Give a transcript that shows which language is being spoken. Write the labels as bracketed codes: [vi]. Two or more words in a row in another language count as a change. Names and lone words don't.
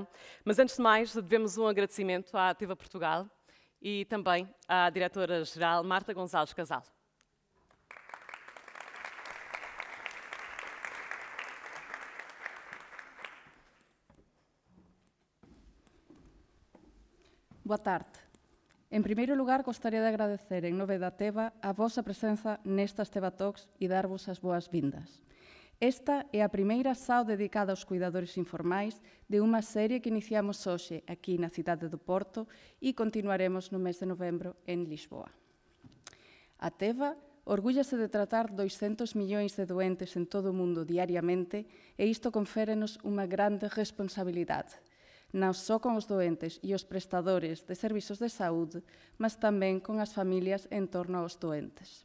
[pt] Mas antes de mais, devemos um agradecimento à Teva Portugal e também à diretora-geral Marta Gonçalves Casal. [gl] Boa tarde. En primeiro lugar, gostaria de agradecer en nome da Teva a vosa presenza nestas Teva Talks e darvos as boas-vindas. Esta é a primeira SAO dedicada aos cuidadores informais de unha serie que iniciamos hoxe aquí na cidade do Porto e continuaremos no mes de novembro en Lisboa. A Teva orgúllase de tratar 200 millóns de doentes en todo o mundo diariamente e isto conférenos unha grande responsabilidade, non só con os doentes e os prestadores de servizos de saúde, mas tamén con as familias en torno aos doentes.